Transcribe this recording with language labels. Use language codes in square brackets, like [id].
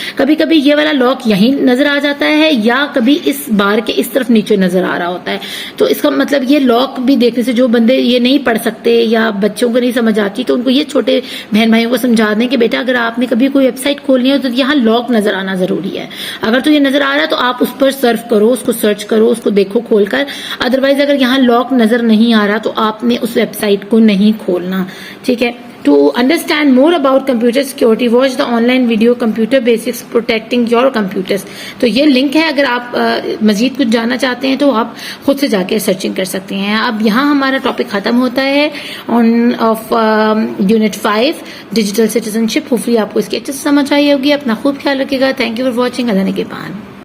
[ur] کبھی کبھی یہ والا لاک یہیں نظر آ جاتا ہے یا کبھی اس بار کے اس طرف نیچے نظر آ رہا ہوتا ہے, تو اس کا مطلب یہ لاک بھی دیکھنے سے جو بندے یہ نہیں پڑھ سکتے یا بچوں کو نہیں سمجھ آتی, تو ان کو یہ چھوٹے بہن بھائیوں کو سمجھا دیں کہ بیٹا اگر آپ نے کبھی کوئی ویب سائٹ کھولنی ہے تو یہاں لاک نظر آنا ضروری ہے. اگر تو یہ نظر آ رہا ہے تو آپ اس پر سرف کرو, اس کو سرچ کرو, اس کو دیکھو کھول کر. ادروائز اگر یہاں لاک نظر نہیں آ رہا تو آپ نے اس ویب سائٹ کو نہیں کھولنا, ٹھیک ہے. [en] To understand more about computer security, watch the online video Computer Basics Protecting Your Computers. [ur] تو یہ لنک ہے, اگر آپ مزید کچھ جاننا چاہتے ہیں تو آپ خود سے جا کے سرچنگ کر سکتے ہیں. اب یہاں ہمارا ٹاپک ختم ہوتا ہے of unit 5 digital citizen ship. Hopefully آپ کو اس کی اچھے سے سمجھ آئی ہوگی. اپنا خوب خیال رکھیے گا. [en] Thank you for watching. [ur] اللہ نگہبان.